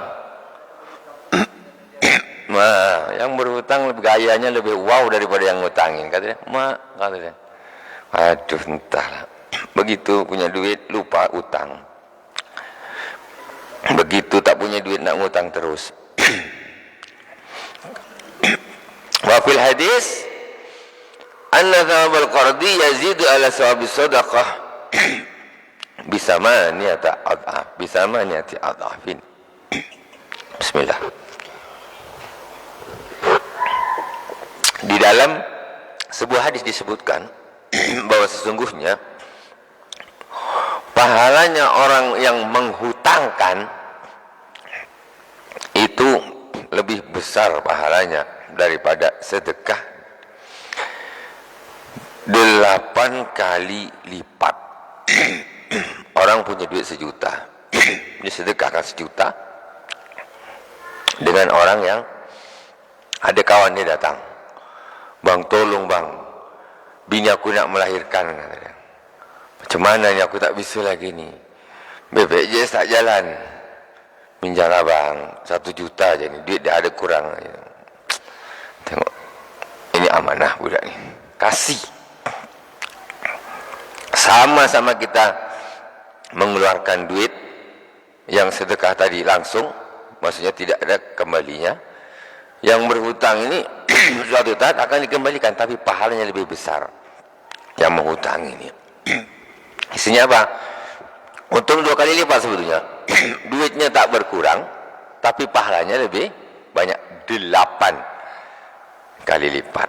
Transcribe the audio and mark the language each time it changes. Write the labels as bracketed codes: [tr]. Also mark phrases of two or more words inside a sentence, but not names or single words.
[id] Yang berhutang gayanya lebih wow daripada yang ngutangin. Katanya, katanya. Aduh, entahlah. Begitu punya duit, lupa utang. Begitu tak punya duit, nak ngutang terus. [ar] وفي الحديث أن ثواب القرض يزيد على ثواب الصدقة بثمانية أضعاف. [id] Bismillah. Di dalam sebuah hadis disebutkan bahwa sesungguhnya pahalanya orang yang menghutangkan itu lebih besar pahalanya daripada sedekah 8 kali lipat. [ms] Orang punya duit 1 juta, dia sedekahkan 1 juta dengan orang yang ada kawan dia datang, bang tolong bang, bini aku nak melahirkan. Macam mana ni, aku tak bisa lagi ni, BPJS tak jalan, minjamlah bang 1 juta je ni, duit dah ada kurang. Tengok, ini amanah budak ni, kasih. [id] Sama-sama kita mengeluarkan duit yang sedekah tadi langsung, maksudnya tidak ada kembalinya. Yang berhutang ini suatu saat akan dikembalikan, tapi pahalanya lebih besar yang menghutang ini. Isinya apa? Untung 2 kali lipat sebetulnya. duitnya tak berkurang, tapi pahalanya lebih banyak, 8 kali lipat.